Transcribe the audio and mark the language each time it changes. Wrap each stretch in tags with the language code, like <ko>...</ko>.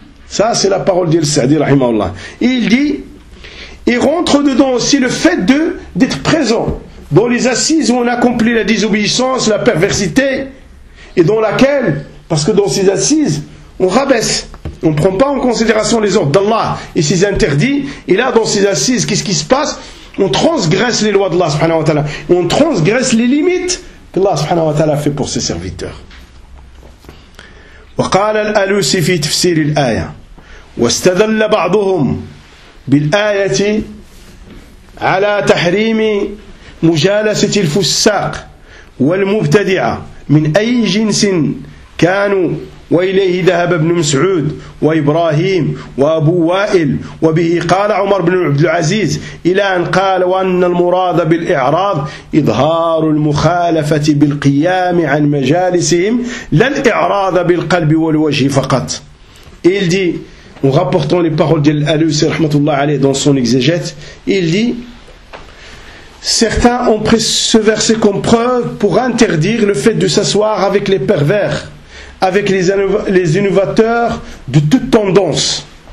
<fr>Ça, c'est la parole d'Al-Sa'di, rahimahullah. Et il dit, et rentre dedans aussi le fait d'être présent dans les assises où on accomplit la désobéissance, la perversité, et dans laquelle, parce que dans ces assises, on rabaisse, on ne prend pas en considération les ordres d'Allah et ses interdits, et là, dans ces assises, qu'est-ce qui se passe? On transgresse les lois d'Allah, subhanahu wa ta'ala, et on transgresse les limites qu'Allah, subhanahu wa ta'ala, a fait pour ses serviteurs.</fr> <ar>وَقَالَ الْأَلُوسِ فِي تَفْسِيرِ الْآيَةِ وَاسْتَدَلَّ بَعْضُهُمْ بالآية على تحريم مجالسة الفساق والمبتدعة من أي جنس كانوا وإليه ذهب ابن مسعود وإبراهيم وأبو وائل وبه قال عمر بن عبد العزيز إلى أن قال وأن المراد بالإعراض إظهار المخالفة بالقيام عن مجالسهم لا الإعراض بالقلب والوجه فقط.</ar> <fr>إلدي En rapportant les paroles d'Al-Alusi rahmatullah alayhi dans son exégète, il dit, certains ont pris ce verset comme preuve pour interdire le fait de s'asseoir avec les pervers, avec les innovateurs de toute tendance.</fr>